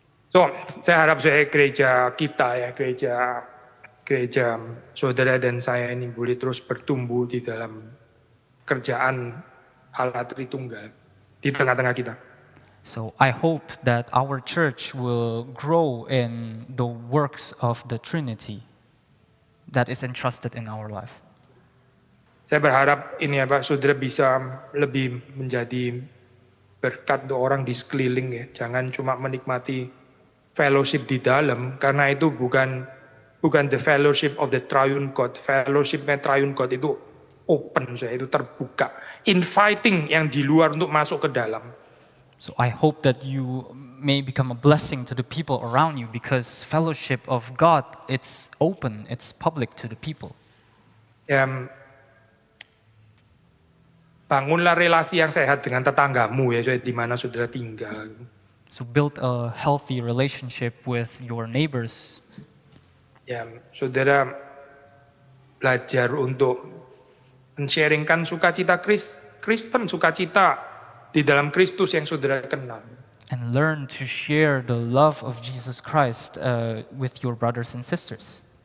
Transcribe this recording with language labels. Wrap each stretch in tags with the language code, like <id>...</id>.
<id>So, saya harap gereja kita ya, gereja saudara dan saya ini boleh terus bertumbuh di dalam kerjaan Allah Tritunggal di tengah-tengah kita.</id> <en>So I hope that our church will grow in the works of the Trinity that is entrusted in our life.</en> <id>Saya berharap ini ya Pak, saudara bisa lebih menjadi berkat untuk orang di sekeliling ya. Jangan cuma menikmati fellowship di dalam, karena itu bukan</id> <en>the fellowship of the triune God.</en> <id>Fellowship-nya triune God itu open, itu terbuka. Inviting yang di luar untuk masuk ke dalam.</id> <en>So I hope that you may become a blessing to the people around you because fellowship of God, it's open, it's public to the people.</en> <id>Bangunlah relasi yang sehat dengan tetanggamu ya, di mana saudara tinggal.</id> <en>So build a healthy relationship with your neighbors.</en> <id>Ya, saudara belajar untuk men-sharingkan sukacita Kristen, sukacita di dalam Kristus yang saudara kenal.</id> <en>And learn to share the love of Jesus Christ with your brothers and sisters.</en>